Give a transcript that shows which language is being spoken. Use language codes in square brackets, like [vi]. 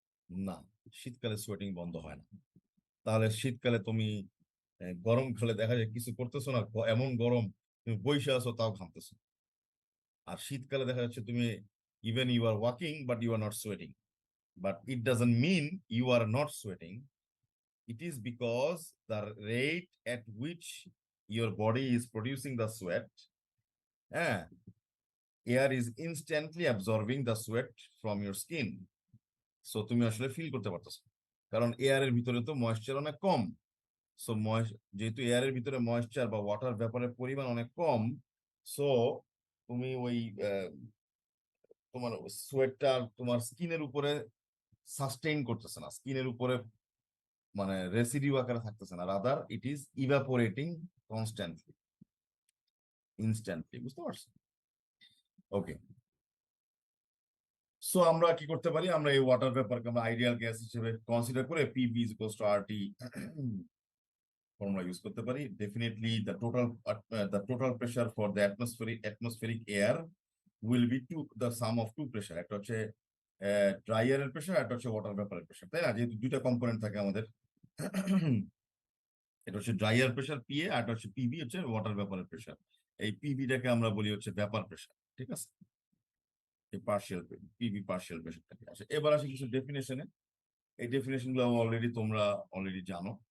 [bn] না, শীতকালে সোয়েটিং বন্ধ হয় না। তাহলে শীতকালে তুমি গরমকালে দেখা যায় কিছু করতেছো না, এমন গরম তুমি বসে আছো তাও ঘামতেছো। [en] আর শীতকালে দেখা যাচ্ছে তুমি even you are walking but you are not sweating, but it doesn't mean you are not sweating. It is because the rate at which your body is producing the sweat, air is instantly absorbing the sweat from your skin. [bn] So তুমি আসলে feel করতে পারতেছো, কারণ এয়ারের ভিতরে তো moisture অনেক কম। So যেহেতু এয়ারের ভিতরে ময়েশ্চার বা ওয়াটার ভেপারের পরিমাণ অনেক কম, সো তুমি ওই তোমার সোয়েটটা তোমার স্কিনের উপরে সাস্টেইন করতেছে না, স্কিনের উপরে মানে রেসিডিউ আকারে থাকতেছে না, rather it is evaporating constantly, instantly. বুঝতে পারছো? ওকে, সো আমরা কি করতে পারি, আমরা এই ওয়াটার ভেপারকে আমরা আইডিয়াল গ্যাস হিসেবে কনসিডার করে PV is equals to RT formula use করতে পারি। Definitely the total pressure for the atmospheric air will be the sum of two pressure, একটা হচ্ছে ড্রাই এয়ারের প্রেশার, একটা হচ্ছে ওয়াটার ভেপারের প্রেশার, তাই না? যেহেতু দুইটা কম্পোনেন্ট থাকে আমাদের, এটা হচ্ছে ড্রাই এয়ার প্রেশার পিএ, আর এটা হচ্ছে পিভি হচ্ছে ওয়াটার ভেপারের প্রেশার। এই পিভিটাকে আমরা বলি হচ্ছে ভেপার প্রেশার, ঠিক আছে? এই পার্শিয়াল পিভি পার্শিয়াল প্রেশারটাকে আসে। এবার আসি কিছু ডেফিনেশনে। এই ডেফিনেশন গুলো তোমরা অলরেডি জানো।